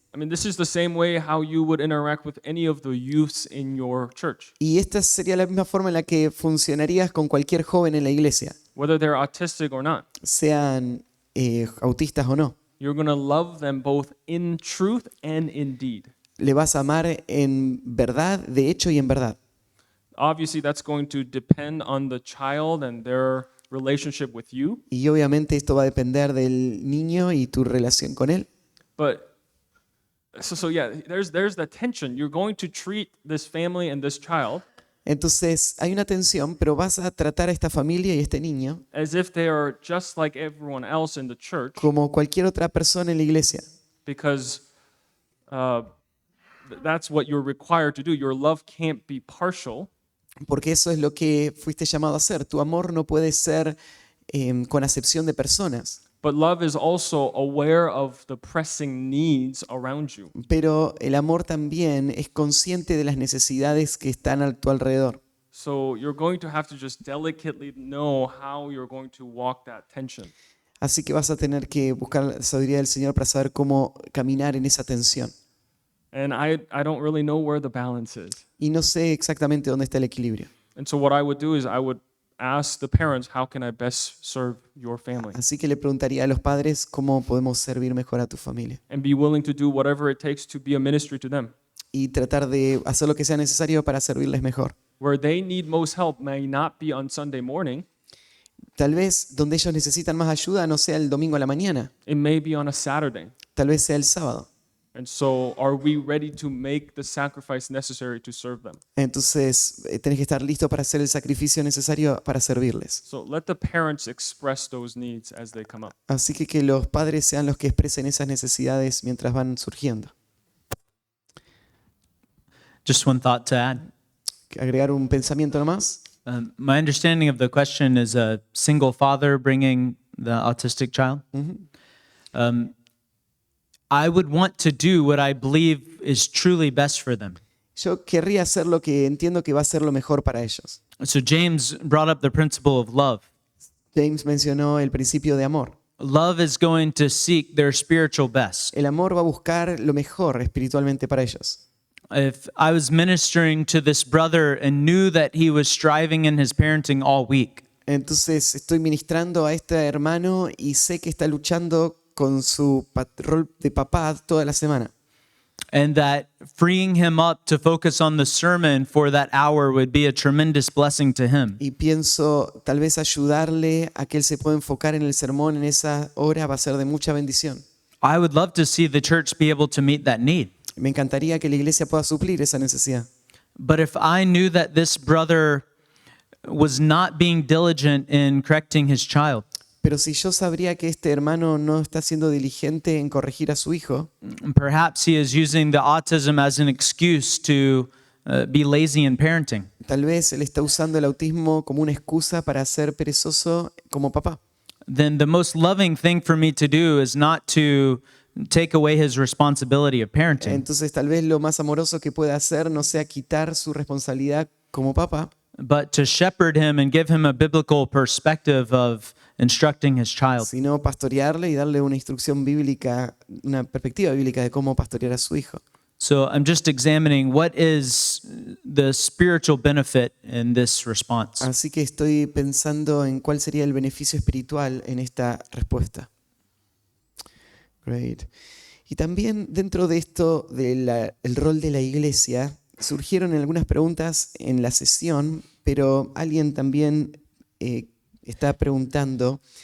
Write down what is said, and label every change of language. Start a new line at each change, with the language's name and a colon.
English: I mean, this is the same way how you would interact with any of the youths in your church,
Spanish: Y esta sería la misma forma en la que funcionarías con cualquier joven en la iglesia,
English: whether they're autistic or not.
Spanish: sean autistas o no.
English: You're going to love them both in truth and in deed.
Spanish: Le vas a amar en verdad, de hecho y en verdad.
English: Obviously, that's going to depend on the child and their relationship with you.
Spanish: Y obviamente esto va a depender del niño y tu relación con él.
English: But so yeah, there's the tension. You're going to treat this family and this child
Spanish: Entonces hay una tensión, pero vas a tratar a esta familia y a este niño
English: as if they are just like everyone else in the church,
Spanish: como cualquier otra persona en la iglesia,
English: because that's what you're required to do. Your love can't be partial.
Spanish: porque eso es lo que fuiste llamado a hacer. Tu amor no puede ser con acepción de personas,
English: But love is also aware of the pressing needs around you.
Spanish: pero el amor también es consciente de las necesidades que están a tu alrededor.
English: So you're going to have to just delicately know how you're going to walk that tension.
Spanish: Así que vas a tener que buscar la sabiduría del Señor para saber cómo caminar en esa tensión.
English: And I don't really know where the balance is.
Spanish: Y no sé exactamente dónde está el equilibrio.
English: And so what I would do is I would ask the parents, how can I best serve your family?
Spanish: Así que le preguntaría a los padres cómo podemos servir mejor a tu familia.
English: And be willing to do whatever it takes to be a ministry to them.
Spanish: Y tratar de hacer lo que sea necesario para servirles mejor.
English: Where they need most help may not be on Sunday morning.
Spanish: Tal vez donde ellos necesitan más ayuda no sea el domingo a la mañana,
English: It may be on a Saturday.
Spanish: tal vez sea el sábado.
English: And so are we ready to make the sacrifice necessary to serve them?
Spanish: Entonces tenés que estar listo para hacer el sacrificio necesario para servirles.
English: So let the parents express those needs as they come up.
Spanish: Así que los padres sean los que expresen esas necesidades mientras van surgiendo.
English: Just one thought to add.
Spanish: Agregar un pensamiento nomás.
English: My understanding of the question is a single father bringing the autistic child. I would want to do what I believe is truly best for them.
Spanish: Yo querría hacer lo que entiendo que va a ser lo mejor para ellos.
English: So James brought up the principle of love.
Spanish: James mencionó el principio de amor.
English: Love is going to seek their spiritual best.
Spanish: El amor va a buscar lo mejor espiritualmente para ellos.
English: If I was ministering to this brother and knew that he was striving in his parenting all week,
Spanish: Entonces estoy ministrando a este hermano y sé que está luchando con su rol de papá toda la semana.
English: and that freeing him up to focus on the sermon for that hour would be a tremendous blessing to him.
Spanish: Y pienso tal vez ayudarle a que él se pueda enfocar en el sermón en esa hora va a ser de mucha bendición.
English: I would love to see the church be able to meet that need.
Spanish: Me encantaría que la iglesia pueda suplir esa necesidad.
English: But if I knew that this brother was not being diligent in correcting his child,
Spanish: Pero si yo sabría que este hermano no está siendo diligente en corregir a su hijo,
English: perhaps he is using the autism as an excuse to be lazy in parenting.
Spanish: Tal vez él está usando el autismo como una excusa para ser perezoso como papá.
English: Then the most loving thing for me to do is not to take away his responsibility of parenting,
Spanish: Entonces tal vez lo más amoroso que pueda hacer no sea quitar su responsabilidad como papá,
English: but to shepherd him and give him a biblical perspective of instructing his child.
Spanish: sino pastorearle y darle una instrucción bíblica, una perspectiva bíblica de cómo pastorear a su hijo.
English: So I'm just examining what is the spiritual benefit in this response.
Spanish: Así que estoy pensando en cuál sería el beneficio espiritual en esta respuesta.
English: Great.
Spanish: Y también dentro de esto del rol de la iglesia, surgieron algunas preguntas en la sesión, pero alguien también está preguntando,